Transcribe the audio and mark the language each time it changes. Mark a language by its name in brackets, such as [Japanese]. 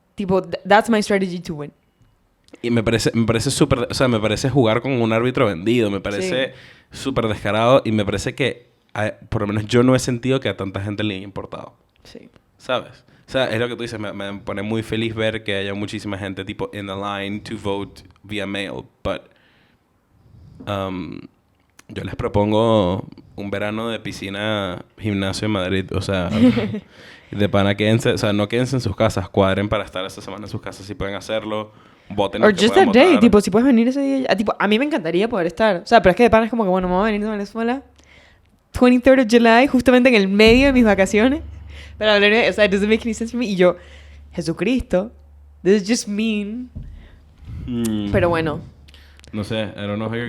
[English] Tipo, that's my strategy to win. [Spanish] Y me parece súper... O sea, me parece jugar con un árbitro vendido. Me parece súper descarado. Y me parece que... por lo menos yo no he sentido que a tanta gente le haya importado. Sí. ¿Sabes? O sea, es lo que tú dices. Me pone muy feliz ver que haya muchísima gente tipo [English] in the line to vote via mail. [Spanish] But... yo les propongo un verano de piscina, gimnasio en Madrid. O sea... de pana, quédense... O sea, no quédense en sus casas. Cuadren para estar esta semana en sus casas si pueden hacerlo. Voten. [English] Or just that day, [Spanish] tipo, si puedes venir ese día. Tipo, a mí me encantaría poder estar. O sea, pero es que de pana es como que, bueno, vamos a venir de Venezuela. [English] 23rd of July, [Spanish] justamente en el medio de mis vacaciones. [English] Pero, o sea, it doesn't make any sense for me. Y yo, Jesucristo, this is just mean. [Spanish] Pero bueno. No sé, [English] I don't know how you're